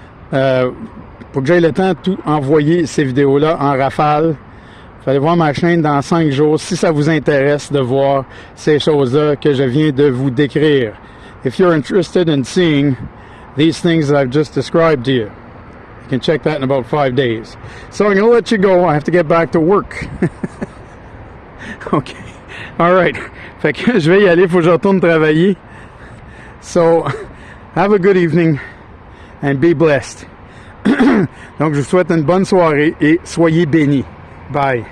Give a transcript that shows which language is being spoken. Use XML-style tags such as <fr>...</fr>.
<fr>Pour que j'aie le temps de tout envoyer ces vidéos-là en rafale, vous allez voir ma chaîne dans 5 jours si ça vous intéresse de voir ces choses-là que je viens de vous décrire.</fr> <en>If you're interested in seeing these things that I've just described to you, you can check that in about 5 days. So I'm going to let you go. I have to get back to work. Okay. All right.</en> <fr>Fait que je vais y aller. Faut que je retourne travailler.</fr> <en>So, have a good evening and be blessed.</en> <fr>Donc, je vous souhaite une bonne soirée et soyez bénis. Bye.</fr>